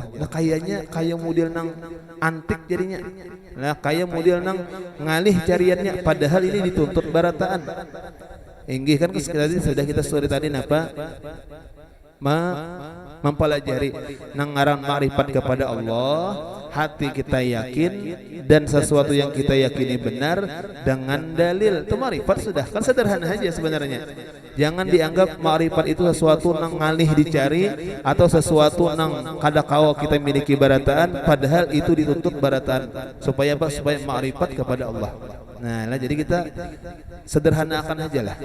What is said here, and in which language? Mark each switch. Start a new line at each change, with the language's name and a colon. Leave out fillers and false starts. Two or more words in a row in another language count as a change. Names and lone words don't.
Banjar: Nah kayaknya kayak model nang antik jadinya. Nah kayak model nang ngalih cariannya, padahal ini dituntut barataan. Inggih kan sudah kita sore tadi napa? Mempelajari nang ngaran ma'rifat kepada Allah,
Indonesian: hati kita yakin dan sesuatu yang kita yakini benar dengan dalil. Itu ma'rifat sudah kan sederhana aja sebenarnya. Jangan dianggap ma'rifat itu sesuatu nang ngalih dicari atau sesuatu nang kadakawa kita miliki barataan, padahal itu dituntut barataan supaya apa? Supaya ma'rifat kepada Allah. Nah lah jadi kita sederhanakan aja lah.